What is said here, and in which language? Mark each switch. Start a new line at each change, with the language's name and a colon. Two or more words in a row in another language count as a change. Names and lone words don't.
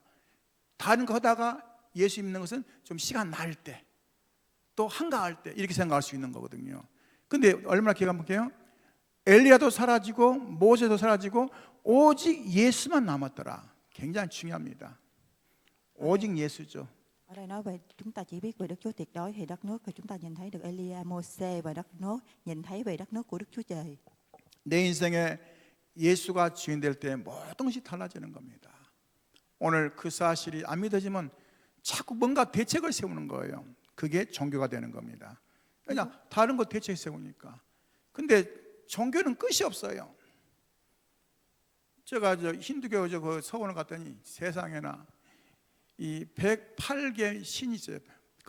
Korean: 다른 거 하다가 예수 믿는 것은 좀 시간 날 때, 또 한가할 때 이렇게 생각할 수 있는 거거든요. 근데 얼마나 기가 막혀요? 엘리야도 사라지고 모세도 사라지고 오직 예수만 남았더라. 굉장히 중요합니다. 오직 예수죠.
Vietnamese: Ở đây nói về chúng ta chỉ biết về Đức Chúa tuyệt đối thì đất nước, thì chúng ta nhìn thấy được Elia, Mô-sê và đất nước, nhìn thấy về đất nước của Đức Chúa Trời.
Korean: 내 인생에 예수가 주인 될 때 모든 것이 달라지는 겁니다. 오늘 그 사실이 안 믿어지면 자꾸 뭔가 대책을 세우는 거예요. 그게 종교가 되는 겁니다. 그냥 다른 거 대책 세우니까. 근데 종교는 끝이 없어요. 제가 힌두교 그 서원을 갔더니 세상에나 이 108개 신이 있어요.